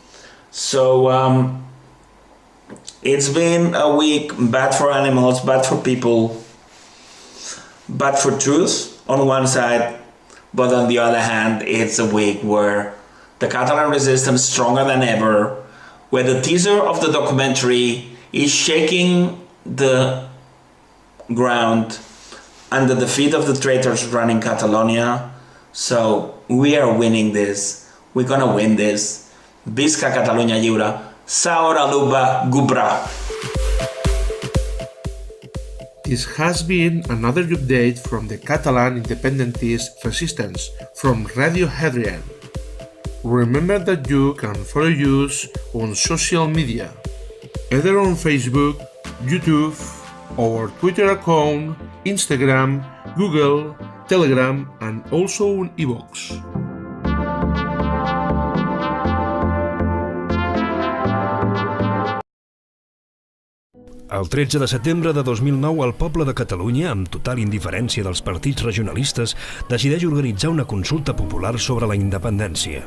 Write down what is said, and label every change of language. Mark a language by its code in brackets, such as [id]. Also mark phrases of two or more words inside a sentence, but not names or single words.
[en] So it's been a week bad for animals, bad for people, bad for truth on one side, but on the other hand, it's a week where the Catalan resistance stronger than ever, where the teaser of the documentary is shaking the ground and the defeat of the traitors running Catalonia. So we are winning this. We're gonna win this. [ca] Visca Catalunya lliure. Saora luba gubra. [en] This has been another update from the Catalan Independentist Resistance from Radio Hadrian. Remember that you can follow us on social media, either on Facebook, YouTube, our Twitter account, Instagram, Google, Telegram, and also on iVoox. [ca] El 13 de setembre de 2009, el poble de Catalunya, amb total indiferència dels partits regionalistes, decideix organitzar una consulta popular sobre la independència.